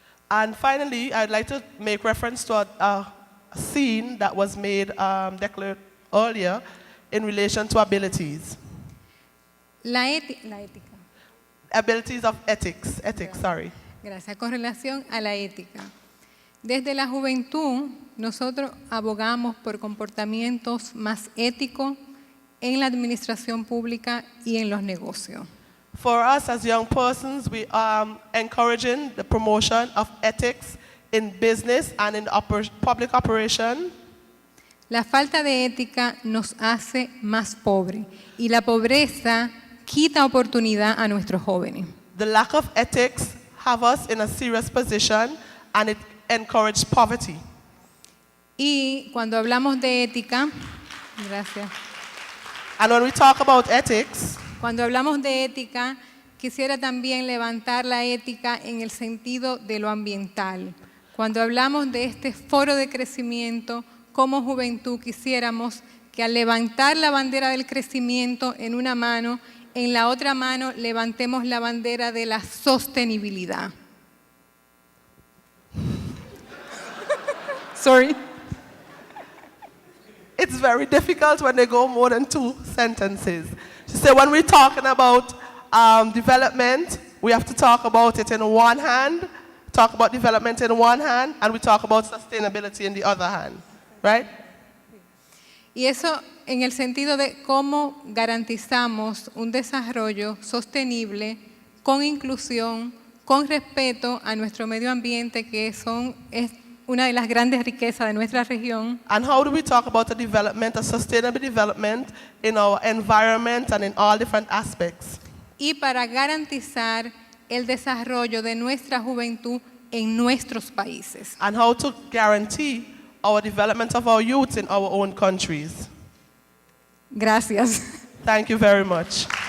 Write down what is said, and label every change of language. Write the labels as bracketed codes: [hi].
[en] And finally, I'd like to make reference to a scene that was made, declared earlier, in relation to abilities. [es] La ética. [en] Abilities of ethics, sorry. [es] Gracias. Con relación a la ética. Desde la juventud, nosotros abogamos por comportamientos más éticos en la administración pública y en los negocios. [en] For us as young persons, we are encouraging the promotion of ethics in business and in public operation. [es] La falta de ética nos hace más pobres y la pobreza quita oportunidad a nuestros jóvenes. [en] The lack of ethics have us in a serious position and it encourages poverty. [es] Y cuando hablamos de ética, gracias. [en] And when we talk about ethics, [es] Cuando hablamos de ética, quisiera también levantar la ética en el sentido de lo ambiental. Cuando hablamos de este foro de crecimiento, como juventud quisiéramos que al levantar la bandera del crecimiento en una mano, en la otra mano levantemos la bandera de la sostenibilidad. [en] Sorry. It's very difficult when they go more than 2 sentences. She said when we're talking about development, we have to talk about it in one hand, talk about development in one hand, and we talk about sustainability in the other hand, right? [es] Y eso en el sentido de cómo garantizamos un desarrollo sostenible, con inclusión, con respeto a nuestro medio ambiente, que es una de las grandes riquezas de nuestra región. [en] And how do we talk about a development, a sustainable development in our environment and in all different aspects? [es] Y para garantizar el desarrollo de nuestra juventud en nuestros países. [en] And how to guarantee our development of our youth in our own countries. [es] Gracias. [en] Thank you very much.